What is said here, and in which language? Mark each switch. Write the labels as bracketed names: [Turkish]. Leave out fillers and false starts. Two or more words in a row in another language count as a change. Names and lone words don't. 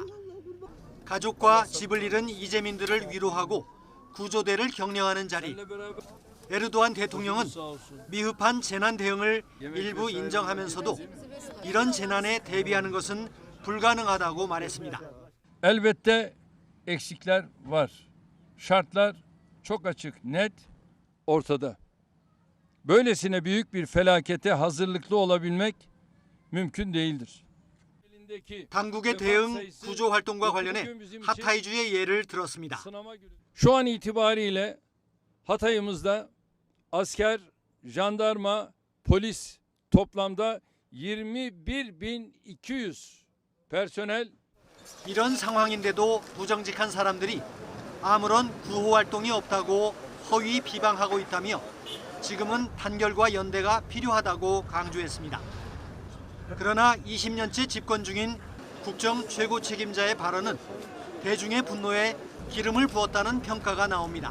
[Korean] 가족과 집을 잃은 이재민들을 위로하고 구조대를 격려하는 자리. 에르도안 대통령은 미흡한 재난 대응을 일부 인정하면서도 이런 재난에 대비하는 것은 불가능하다고 말했습니다. [Turkish] Elbette eksikler var. Şartlar çok açık, net, ortada. Böylesine büyük bir felakete hazırlıklı olabilmek mümkün değildir. [Korean] 당국의 대응, 구조 활동과 관련해 하타이주의 예를 들었습니다. [Turkish] Şu an itibariyle Hatay'ımızda asker, jandarma, polis toplamda 21.200 personel. [Korean] 이런 상황인데도 부정직한 사람들이 아무런 구호 활동이 없다고 허위 비방하고 있다며 지금은 단결과 연대가 필요하다고 강조했습니다. 그러나 20년째 집권 중인 국정 최고 책임자의 발언은 대중의 분노에 기름을 부었다는 평가가 나옵니다.